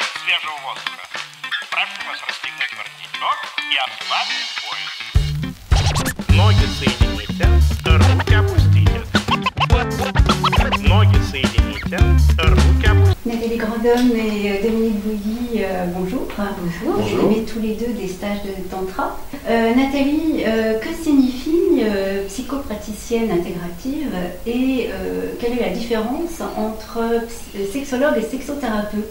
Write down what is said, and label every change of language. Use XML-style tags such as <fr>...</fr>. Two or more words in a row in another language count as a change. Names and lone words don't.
<ru>свежего воздуха. Прошу вас расстегнуть воротничок и ослабить пояс. Ноги соедините, руки опустите. Ноги соедините, руки опустите.</ru> <fr>Nathalie Grandhomme et Dominique Bouilly, bonjour. Bonjour. Vous avez tous les deux des stages de Tantra. Nathalie, que signifie psychopraticienne intégrative et quelle est la différence entre sexologue et sexothérapeute?</fr>